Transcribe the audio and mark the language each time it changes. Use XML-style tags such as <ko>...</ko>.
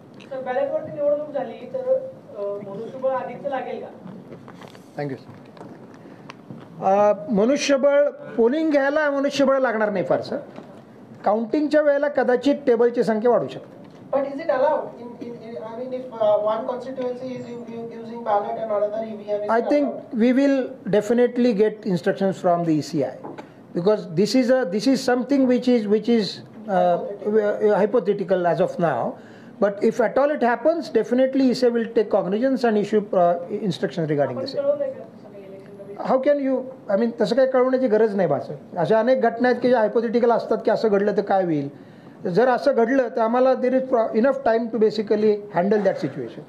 <mr>Sir, बॅलेटवरती निवडणूक झाली तर मनुष्यबळ अधिकचं लागेल का? थँक्यू. मनुष्यबळ पोलिंग घ्यायला मनुष्यबळ लागणार नाही फारसं. काउंटिंगच्या वेळेला कदाचित टेबलची संख्या वाढू शकते.</mr> <en>But is it allowed? I mean, if one constituency is using ballot and another EVM is I think we will definitely get instructions from the ECI because this is something which is hypothetical as of now. But if at all it happens, definitely EC will take cognizance and issue instructions regarding the same. How can you, I mean,</en> <mr>तसं काही कळवण्याची गरज नाही भासत. अशा अनेक घटना आहेत की ज्या हायपोथेटिकल असतात की असं घडलं तर काय होईल. जर असं घडलं तर आम्हाला</mr> <en>There is enough time to basically handle that situation.</en>